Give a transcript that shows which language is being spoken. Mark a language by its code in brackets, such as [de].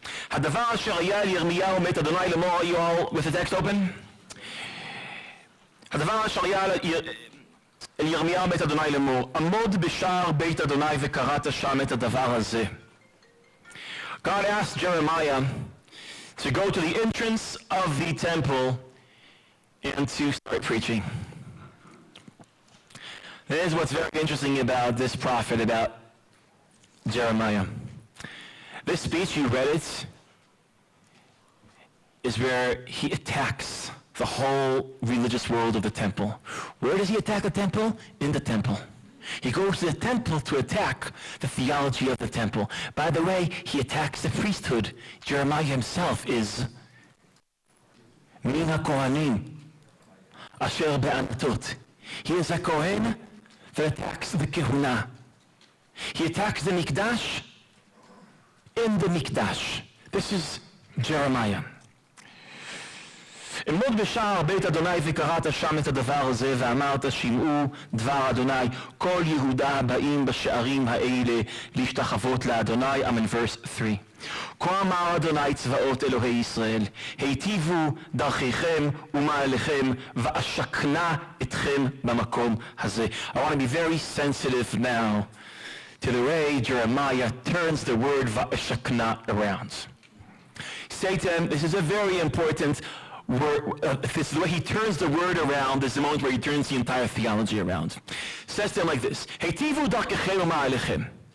[he] הדבר אשר היה אל ירמיהו מאת אדוני לאמור, [en] are you all with the text open? [he] הדבר אשר היה אל ירמיהו מאת אדוני לאמור, עמוד בשער בית אדוני וקראת שם את הדבר הזה. [en] God asked Jeremiah to go to the entrance of the temple and to start preaching. That is what's very interesting about this prophet, about Jeremiah. This speech, you read it, is where he attacks the whole religious world of the temple. Where does he attack the temple? In the temple. He goes to the temple to attack the theology of the temple. By the way, he attacks the priesthood. Jeremiah himself is [he] Min HaKohanim Asher Be'anatot. [en] He is a Kohen that attacks the Kehuna. He attacks the Mikdash in the Mikdash. This is Jeremiah. [he] עמוד בשער בית אדוני וקראת שם את הדבר הזה ואמרת שמעו דבר אדוני כל יהודה הבאים בשערים האלה להשתחוות לאדוני. [en] I'm in verse 3. [he] כה אמר אדוני צבאות אלוהי ישראל היטיבו דרכיכם ומעליכם ואשכנה אתכם במקום הזה. [en] I want to be very sensitive now to the way Jeremiah turns the word va'ashakna around. Satan, this is a very important this is the way he turns the word around. This is the moment where he turns the entire theology around. Says to him like this: [he] Heitivu darkechem u'ma'alechem.